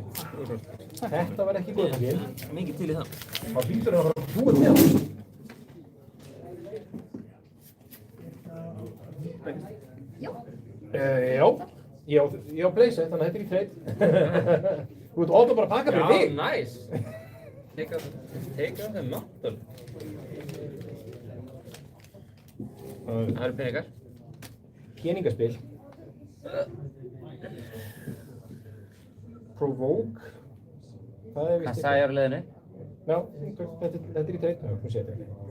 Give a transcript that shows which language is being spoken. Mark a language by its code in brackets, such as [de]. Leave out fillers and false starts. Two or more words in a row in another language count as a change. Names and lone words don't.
[is] Þetta var ekki í góðu pakkin. Mikið til í það. Það hlýtur að fara að búa til það. Já. Já, ég á Playset, þannig að þetta er í trade. Þú ert ofta bara að pakka fyrir þig. Já, [en] nice. Take out the mountain. [is] Það eru peningar. Peningaspil. Provoke. Það er vist Hvað sagði ég á leiðinni? Já, þetta er í trade. Já, hún sé þetta.